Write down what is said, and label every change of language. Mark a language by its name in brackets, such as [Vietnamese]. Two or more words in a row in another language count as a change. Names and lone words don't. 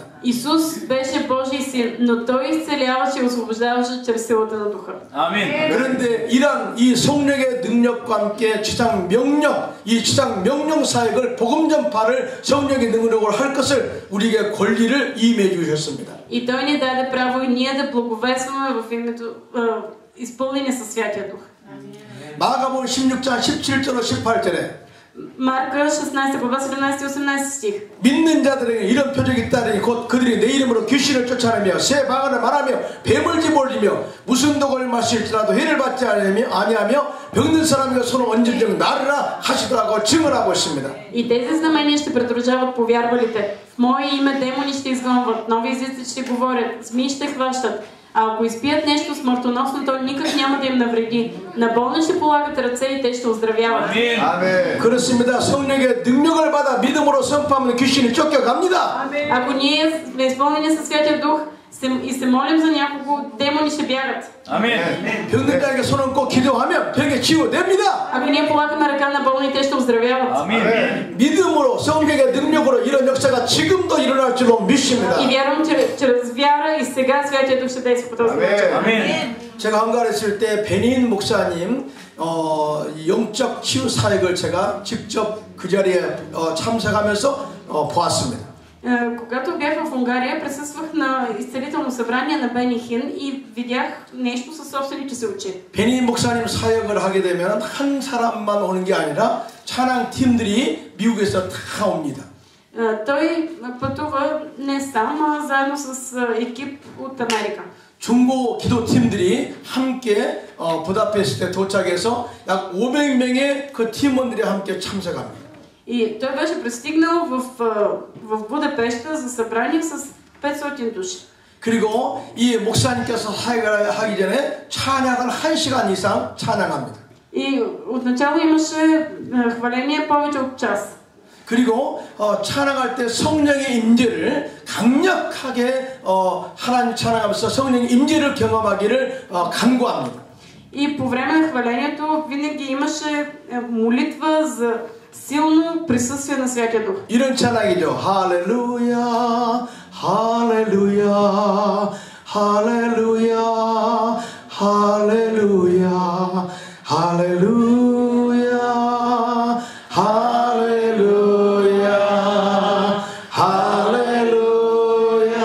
[Bulgarian] Исус беше Божий син, но той изцеляваше и освобождаваше чрез силата на Духа. [Korean] 아멘. 그런데 이런 이 성령의 능력과 함께 지상 명령, 이 지상 명령 사역을 복음 전파를 성령의 능력으로 할 것을 우리에게 권리를 임해 주셨습니다. [Bulgarian] И той ни даде право и ние да благовестваме в името изпълнени със Святия Дух. [Korean] 마가복음 16장 17절로 18절에 [Bulgarian] Марка 16 глава 17 и 18 стих. [Korean] 믿는 자들에게 이런 표적이 있다니 곧 그들이 내 이름으로 귀신을 쫓아내며 새 방언을 말하며 뱀을 집어올리며 무슨 독을 마실지라도 해를 받지 아니하며 병든 사람에게 손을 얹은 즉 나르라 하시더라고 증언하고 있습니다. [Bulgarian] И тези знамения ще придружават повярвалите. В мое име демони ще изгонват, нови езици ще говорят, змии ще хващат. А ако изпият нещо смъртоносно, то никак няма да им навреди. На болни ще полагат ръце и те ще оздравяват. [Korean] 아멘. 그렇습니다. 성령의 능력을 받아 믿음으로 선포하면 귀신이 쫓겨갑니다. [Bulgarian] Ако ние сме изпълнени със Святия Дух и се молим за някого, демони ще бягат. [Korean] 아멘. 병든 자에게 손 얹고 기도하면 병이 치유됩니다. [Bulgarian] Ако ние полагаме ръка на болни, те ще оздравяват. [Korean] 아멘. 믿음으로 성령의 능력으로 이런 역사가 지금도 일어날 줄로 믿습니다. [Bulgarian] И вярвам, че чрез вяра и сега Святия Дух ще действа по този начин. [Korean] 아멘. 제가 한가했을 때 베닌 목사님 영적 치유 사역을 제가 직접 그 자리에 참석하면서 보았습니다. [Bulgarian] Когато бях в Унгария, присъствах на изцелително събрание на Бени Хин и видях нещо със собствените си очи. [Korean] 베닌 목사님 사역을 하게 되면 한 사람만 오는 게 아니라 찬양 팀들이 미국에서 다 옵니다. [Bulgarian] Той пътува не сам, а заедно с екип от Америка. [Korean] 중보 기도팀들이 함께 부다페스트에 도착해서 약 500명의 그 팀원들이 함께 참석합니다. [Bulgarian] И той беше пристигнал в Будапешта за събрание с 500 души. [Korean] 그리고 이 목사님께서 사역을 하기 전에 찬양을 1시간 이상 찬양합니다. [Bulgarian] И отначало имаше хваление повече от час. [Korean] 그리고 찬양할 때 성령의 임재를 강력하게 하나님 찬양하면서 성령의 임재를 경험하기를 간구합니다. [Bulgarian] И по време на хвалението винаги имаше молитва за силно присъствие на Святия Дух. [Korean] 이런 찬양이죠. 할렐루야, 할렐루야, 할렐루야, 할렐루야, 할렐루야, 할렐루야, 할렐루야,